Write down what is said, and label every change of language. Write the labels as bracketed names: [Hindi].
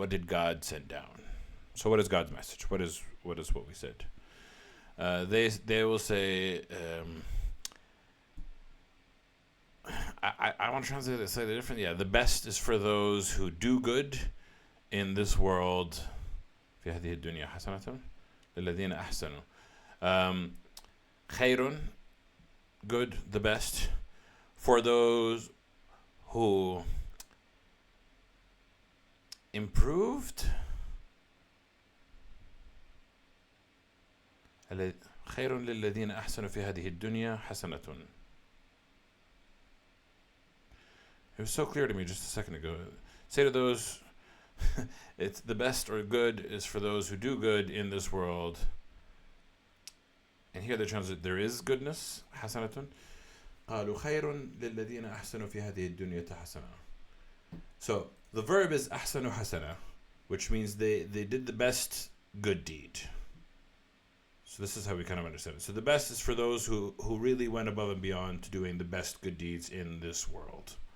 [English] What did God send down? So what is God's message? What is what we said? They will say, I want to translate it slightly different. Yeah, the best is for those who do good in this world. [Arabic] في هذه الدنيا حسنة للذين أحسنوا. [English] خير, good, the best, for those who improved. [Arabic] خير للذين أحسنوا في هذه الدنيا حسنة. [English] It was so clear to me just a second ago. Say to those, it's the best or good is for those who do good in this world. And here they translate, there is goodness, حسنة. [Arabic] قالوا خير للذين أحسنوا في هذه الدنيا حسنة. [English] So the verb is [Arabic] أحسنوا حسنة, [English] which means they did the best good deed. So this is how we kind of understand it. So the best is for those who really went above and beyond to doing the best good deeds in this world.